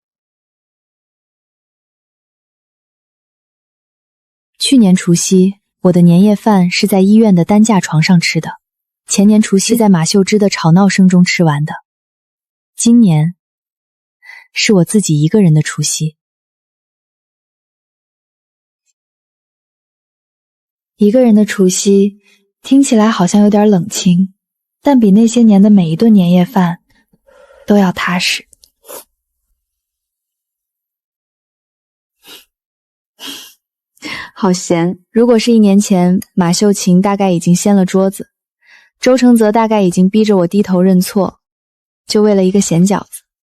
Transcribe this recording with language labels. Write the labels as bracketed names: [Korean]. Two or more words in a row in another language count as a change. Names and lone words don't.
[Chinese] 去年除夕，我的年夜飯是在醫院的擔架床上吃的，前年除夕在馬秀芝的吵鬧聲中吃完的，今年是我自己一個人的除夕。一個人的除夕聽起來好像有點冷清，但比那些年的每一頓年夜飯都要踏實。好閒，如果是1年前，馬秀琴大概已經掀了桌子，周承澤大概已經逼着我低頭認錯，就為了一個鹹餃子。